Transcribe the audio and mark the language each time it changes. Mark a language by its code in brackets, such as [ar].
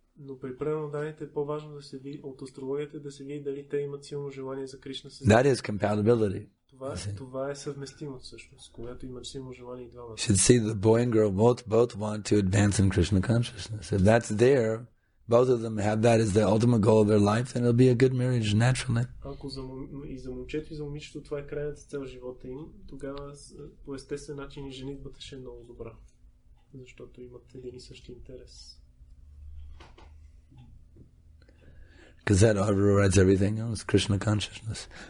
[bg] Но при преданните е по-важно да се види от астрологията, да се види дали те имат силно желание за Кришна съзнание. [en] That is compatibility. [bg] Това е съвместимост всъщност, когато имат силно желание и двамата. [en] Should see the boy and girl both want to advance in Krishna consciousness. If that's there, both of them have that as the ultimate goal of their life, then it'll be a good marriage naturally. [bg] Ако и за момчето и за момичето това е крайната цел в живота им, тогава по естествен начин и женитбата ще е много добра. защото имат един и същи интерес. [en] Because that overrides everything else, Krishna consciousness.